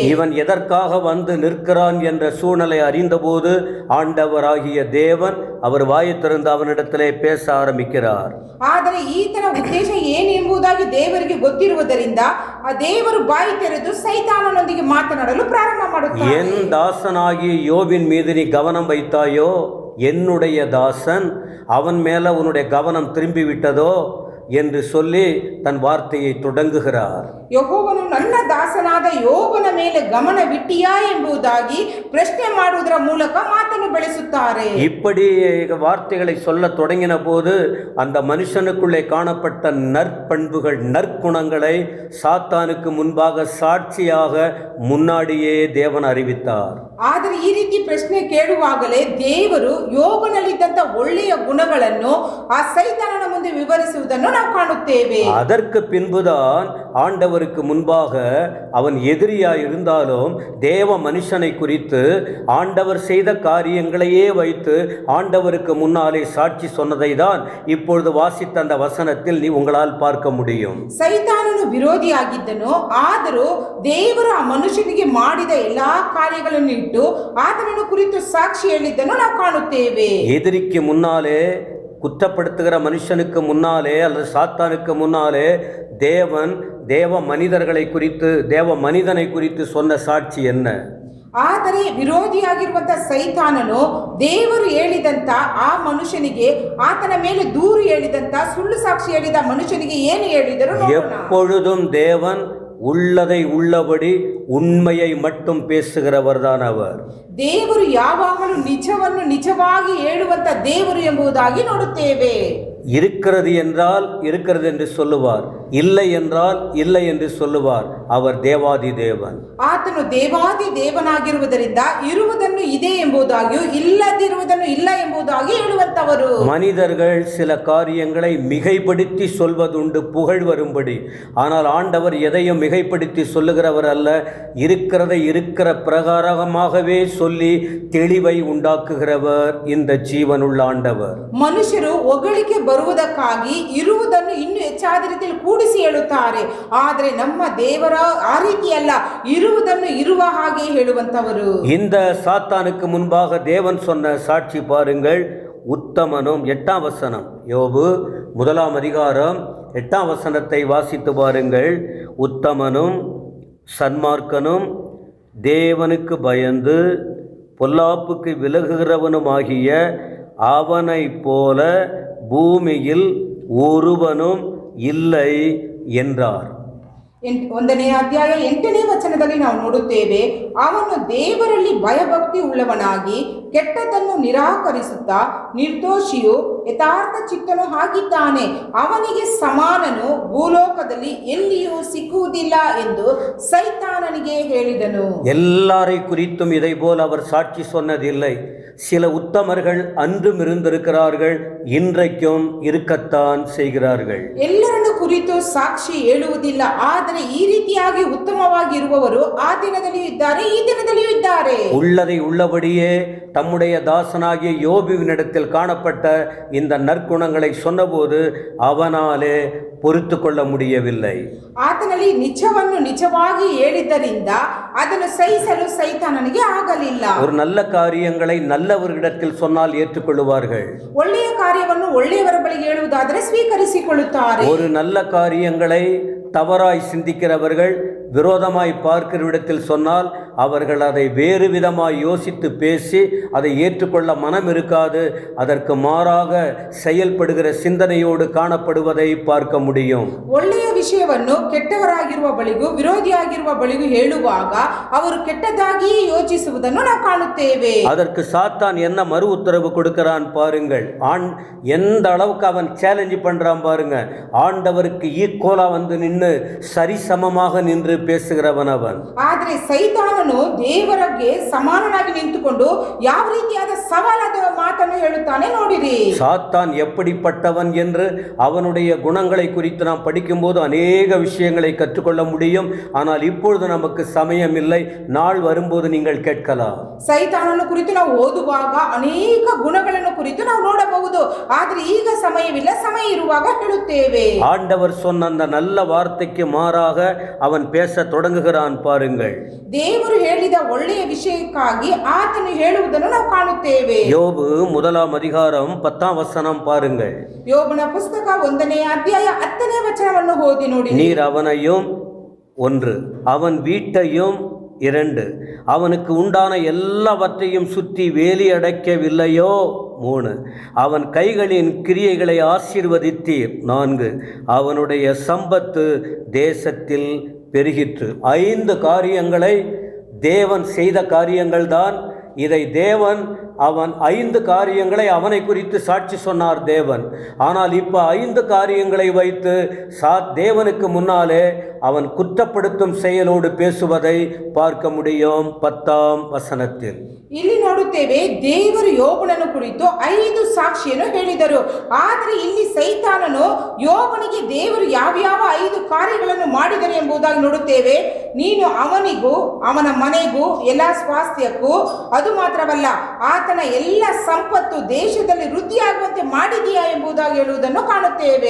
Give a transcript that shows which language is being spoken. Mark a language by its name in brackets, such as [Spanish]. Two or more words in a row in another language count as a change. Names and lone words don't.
[Tamil] இவன் எதற்காக வந்து நிற்கிறான் என்ற சூழ்நிலை அறிந்தபோது ஆண்டவராகிய தேவன் அவர் வாயை திறந்து அவனிடத்திலே பேச ஆரம்பிக்கிறார். [Kannada] ಆದರೆ ಈತನ ಉದ್ದೇಶ ಏನು ಎಂಬುದಾಗಿ ದೇವರಿಗೆ ಗೊತ್ತಿರುವುದರಿಂದ ಆ ದೇವರು ಬಾಯಿ ತೆರೆದು ಸೈತಾನನೊಂದಿಗೆ ಮಾತನಾಡಲು ಪ್ರಾರಂಭ ಮಾಡುತ್ತಾರೆ. [Tamil] என் தாசனாகிய யோபின் மீது நீ கவனம் வைத்தாயோ, என்னுடைய தாசன் அவன் மேல உன்னுடைய கவனம் திரும்பி விட்டதோ என்று சொல்லி தன் வார்த்தையை தொடங்குகிறார். [Kannada] ಯೆಹೋವನು ನನ್ನ ದಾಸನಾದ ಯೋಬನ ಮೇಲೆ ಗಮನವಿಟ್ಟಿಯಾ ಎಂಬುದಾಗಿ ಪ್ರಶ್ನೆ ಮಾಡುವುದರ ಮೂಲಕ ಮಾತನ್ನು ಬೆಳೆಸುತ್ತಾರೆ. [Tamil] இப்படி வார்த்தைகளை சொல்ல தொடங்கின போது அந்த மனுஷனுக்குள்ளே காணப்பட்ட நற்பண்புகள், நற்குணங்களை சாத்தானுக்கு முன்பாக சாட்சியாக முன்னாடியே தேவன் அறிவித்தார். [Kannada] ಆದರೆ ಈ ರೀತಿ ಪ್ರಶ್ನೆ ಕೇಳುವಾಗಲೇ ದೇವರು ಯೋಬನಲ್ಲಿದ್ದಂಥ ಒಳ್ಳೆಯ ಗುಣಗಳನ್ನು ಆ ಸೈತಾನನ ಮುಂದೆ ವಿವರಿಸುವುದನ್ನು ನಾವು ಕಾಣುತ್ತೇವೆ. [Tamil] அதற்கு பின்புதான் ஆண்டவருக்கு முன்பாக அவன் எதிரியாய் இருந்தாலும் தேவ மனுஷனை குறித்து ஆண்டவர் செய்த காரியங்களையே வைத்து ஆண்டவருக்கு முன்னாலே சாட்சி சொன்னதை தான் இப்பொழுது வாசித்த அந்த வசனத்தில் உங்களால் பார்க்க முடியும். [Kannada] ಸೈತಾನನು ವಿರೋಧಿಯಾಗಿದ್ದನು, ಆದರೂ ದೇವರು ಆ ಮನುಷ್ಯನಿಗೆ ಮಾಡಿದ ಎಲ್ಲಾ ಕಾರ್ಯಗಳನ್ನು ಇಟ್ಟು ಆತನನ್ನು ಕುರಿತು ಸಾಕ್ಷಿ ಹೇಳಿದ್ದನ್ನು ನಾವು ಕಾಣುತ್ತೇವೆ. [Tamil] எதிரிக்கு முன்னாலே, குற்றப்படுத்துகிற மனுஷனுக்கு முன்னாலே அல்லது சாத்தானுக்கு முன்னாலே தேவன் தேவ மனிதர்களை குறித்து, தேவ மனிதனை குறித்து சொன்ன சாட்சி என்ன? [Kannada] ಆದರೆ ವಿರೋಧಿಯಾಗಿರುವಂತಹ ಸೈತಾನನು ದೇವರು ಹೇಳಿದಂತ ಆ ಮನುಷ್ಯನಿಗೆ, ಆತನ ಮೇಲೆ ದೂರು ಹೇಳಿದಂತ, ಸುಳ್ಳು ಸಾಕ್ಷಿ ಹೇಳಿದ ಮನುಷ್ಯನಿಗೆ ಏನು ಹೇಳಿದರು? [Tamil] எப்பொழுதும் தேவன் உள்ளதை உள்ளபடி உண்மையை மட்டும் பேசுகிறவர் தான் அவர். [Kannada] ದೇವರು ಯಾವಾಗಲೂ ನಿಜವನ್ನು ನಿಜವಾಗಿ ಹೇಳುವಂತ ದೇವರು ಎಂಬುದಾಗಿ ನೋಡುತ್ತೇವೆ. [Tamil] இருக்கிறது என்றால் இருக்கிறது என்று சொல்லுவார், இல்லை என்றால் இல்லை என்று சொல்லுவார். அவர் தேவாதி தேவன். [Kannada] ಆತನು ದೇವಾದಿ ದೇವನಾಗಿರುವುದರಿಂದ ಇರುವುದನ್ನು ಇದೆ ಎಂಬುದಾಗಿಯೂ ಇಲ್ಲದಿರುವುದನ್ನು ಇಲ್ಲ ಎಂಬುದಾಗಿ ಹೇಳುವಂತವರು. [Tamil] மனிதர்கள் சில காரியங்களை மிகைப்படுத்தி சொல்வதுண்டு புகழ் வரும்படி. ஆனால் ஆண்டவர் எதையும் மிகைப்படுத்தி சொல்லுகிறவர் அல்ல. இருக்கிறதை இருக்கிற பிரகாரமாகவே சொல்லி தெளிவை உண்டாக்குகிறவர் இந்த ஜீவனுள்ள ஆண்டவர். [Kannada] ಮನುಷ್ಯರು ಹೊಗಳಿಕೆ ಬರುವುದಕ್ಕಾಗಿ ಇರುವುದನ್ನು ಇನ್ನೂ ಹೆಚ್ಚಾದ ರೀತಿಯಲ್ಲಿ ಕೂಡಿಸಿ ಹೇಳುತ್ತಾರೆ. ಆದರೆ ನಮ್ಮ ದೇವರ ಆ ರೀತಿಯಲ್ಲ, ಇರುವುದನ್ನು ಇರುವ ಹಾಗೆ ಹೇಳುವಂತವರು. [Tamil] இந்த சாத்தானுக்கு முன்பாக தேவன் சொன்ன சாட்சி பாருங்கள். உத்தமனும் 8ஆம் வசனம், யோபு 1ஆம் அதிகாரம் 8ஆம் வசனத்தை வாசித்து பாருங்கள். உத்தமனும் சன்மார்க்கனும் தேவனுக்கு பயந்து பொல்லாப்புக்கு விலகுகிறவனுமாகிய அவனை போல பூமியில் ஒருவனும் இல்லை என்றார். [Kannada] 1ನೇ ಅಧ್ಯಾಯ 8ನೇ ವಚನದಲ್ಲಿ ನಾವು ನೋಡುತ್ತೇವೆ, ಅವನು ದೇವರಲ್ಲಿ ಭಯಭಕ್ತಿ ಉಳ್ಳವನಾಗಿ ಕೆಟ್ಟದನ್ನು ನಿರಾಕರಿಸುತ್ತಾ ನಿರ್ದೋಷಿಯು ಯಥಾರ್ಥ ಚಿತ್ತನು ಆಗಿದ್ದಾನೆ. ಅವನಿಗೆ ಸಮಾನನು ಭೂಲೋಕದಲ್ಲಿ ಎಲ್ಲಿಯೂ ಸಿಕ್ಕುವುದಿಲ್ಲ ಎಂದು ಸೈತಾನನಿಗೆ ಹೇಳಿದನು. [Tamil] எல்லாரை குறித்தும் இதை போல் அவர் சாட்சி சொன்னதில்லை. சில உத்தமர்கள் அன்றும் இருந்திருக்கிறார்கள், இன்றைக்கும் இருக்கத்தான் செய்கிறார்கள். [Kannada] ಎಲ್ಲರನ್ನು ಕುರಿತು ಸಾಕ್ಷಿ ಹೇಳುವುದಿಲ್ಲ, ಆದರೆ ಈ ರೀತಿಯಾಗಿ ಉತ್ತಮವಾಗಿ ಇರುವವರು ಆ ದಿನದಲ್ಲಿಯೂ ಇದ್ದಾರೆ, ಈ ದಿನದಲ್ಲಿಯೂ ಇದ್ದಾರೆ. [Tamil] உள்ளதை உள்ளபடியே தம்முடைய தாசனாகிய யோபுவினிடத்தில் காணப்பட்ட இந்த நற்குணங்களை சொன்னபோது அவனாலே பொறுத்து கொள்ள முடியவில்லை. [Kannada] ಆತನಲ್ಲಿ ನಿಜವನ್ನು ನಿಜವಾಗಿ ಹೇಳಿದ್ದರಿಂದ ಅದನ್ನು ಸಹಿಸಲು ಸೈತಾನನಿಗೆ ಆಗಲಿಲ್ಲ. [Tamil] ஒரு நல்ல காரியங்களை நல்லவர்களிடத்தில் சொன்னால் ஏற்றுக்கொள்வார்கள். [Kannada] ಒಳ್ಳೆಯ ಕಾರ್ಯವನ್ನು ಒಳ್ಳೆಯವರ ಬಳಿಗೆ ಹೇಳುವುದಾದರೆ ಸ್ವೀಕರಿಸಿಕೊಳ್ಳುತ್ತಾರೆ. [Tamil] ஒரு நல்ல காரியங்களை தவறாய் சிந்திக்கிறவர்கள், விரோதமாய் பார்க்கிற இடத்தில் சொன்னால் அவர்கள் அதை வேறு விதமாய் யோசித்து பேசி அதை ஏற்றுக்கொள்ள மனம் இருக்காது. அதற்கு மாறாக செயல்படுகிற சிந்தனையோடு காணப்படுவதை பார்க்க முடியும். [Kannada] ಒಳ್ಳೆಯ ವಿಷಯವನ್ನು ಕೆಟ್ಟವರಾಗಿರುವ ಬಳಿಗೂ ವಿರೋಧಿಯಾಗಿರುವ ಬಳಿಗೂ ಹೇಳುವಾಗ ಅವರು ಕೆಟ್ಟದಾಗಿಯೇ ಯೋಚಿಸುವುದನ್ನು ನಾವು ಕಾಣುತ್ತೇವೆ. [Tamil] அதற்கு சாத்தான் என்ன மறு உத்தரவு கொடுக்கிறான் பாருங்கள். எந்த அளவுக்கு அவன் சேலஞ்ச் பண்றான் பாருங்க. ஆண்டவருக்கு ஈக்குவலா வந்து நின்று சரிசமமாக நின்று பேசுகிறவன் அவன். [Kannada] ಆದರೆ ಸೈತಾನನು ದೇವರಿಗೆ ಸಮಾನನಾಗಿ ನಿಂತುಕೊಂಡು ಯಾವ ರೀತಿಯಾದ ಸವಾಲಾದ ಮಾತನ್ನು ಹೇಳುತ್ತಾನೆ ನೋಡಿರಿ. [Tamil] சாத்தான் எப்படிப்பட்டவன் என்று அவனுடைய குணங்களை குறித்து நாம் படிக்கும்போது அநேக விஷயங்களை கற்றுக்கொள்ள முடியும். ஆனால் இப்பொழுது நமக்கு சமயம் இல்லை. நாள் வரும்போது நீங்கள் கேட்கலாம். [Kannada] ಸೈತಾನನ ಕುರಿತು ನಾವು ಓದುವಾಗ ಅನೇಕ ಗುಣಗಳನ್ನು ಕುರಿತು ನಾವು ನೋಡಬಹುದು. ಆದರೆ ಈಗ ಸಮಯವಿಲ್ಲ, ಸಮಯ ಇರುವಾಗ ಹೇಳುತ್ತೇವೆ. [Tamil] ஆண்டவர் சொன்ன அந்த நல்ல வார்த்தைக்கு மாறாக அவன் பேச தொடங்குகிறான் பாருங்கள். [Kannada] ದೇವರು ಹೇಳಿದ ಒಳ್ಳೆಯ ವಿಷಯಕ್ಕಾಗಿ ಆತನು ಹೇಳುವುದನ್ನು ನಾವು ಕಾಣುತ್ತೇವೆ. [Tamil] யோபு 1ஆம் அதிகாரம் 10ஆம் வசனம் பாருங்கள். [Kannada] ಯೋಬನ ಪುಸ್ತಕ 1ನೇ ಅಧ್ಯಾಯ 10ನೇ ವಚನವನ್ನು ಓದಿ ನೋಡಿ. [Tamil] நீர் அவனையும் 1 அவன் வீட்டையும் 2 அவனுக்கு உண்டான எல்லாவற்றையும் சுற்றி வேலி அடைக்கவில்லையோ 3 அவன் கைகளின் கிரியைகளை ஆசீர்வதித்தீர் 4 அவனுடைய சம்பத்து தேசத்தில் பெருகிற்று. 5 காரியங்களை தேவன் செய்த காரியங்கள்தான். இதை தேவன் அவன் 5 காரியங்களை அவனை குறித்து சாட்சி சொன்னார் தேவன். ஆனால் இப்போ 5 காரியங்களை வைத்து தேவனுக்கு முன்னாலே அவன் குற்றப்படுத்தும் செயலோடு பேசுவதை பார்க்க முடியும் 10ஆம் வசனத்தில். [Kannada] ಇಲ್ಲಿ ನೋಡುತ್ತೇವೆ, ದೇವರು ಯೋಬನನ್ನು ಕುರಿತು 5 ಸಾಕ್ಷಿಯನ್ನು ಹೇಳಿದರು. ಆದರೆ ಇಲ್ಲಿ ಸೈತಾನನು ಯೋಬನಿಗೆ ದೇವರು ಯಾವ್ಯಾವ 5 ಕಾರ್ಯಗಳನ್ನು ಮಾಡಿದರು ಎಂಬುದಾಗಿ ನೋಡುತ್ತೇವೆ. ನೀನು ಅವನಿಗೂ ಅವನ ಮನೆಗೂ ಎಲ್ಲ ಸ್ವಾಸ್ಥ್ಯಕ್ಕೂ, ಅದು ಮಾತ್ರವಲ್ಲ ಆತನ ಎಲ್ಲ ಸಂಪತ್ತು ದೇಶದಲ್ಲಿ ವೃದ್ಧಿಯಾಗುವಂತೆ ಮಾಡಿದೀಯಾ ಎಂಬುದಾಗಿ ಹೇಳುವುದನ್ನು ಕಾಣುತ್ತೇವೆ.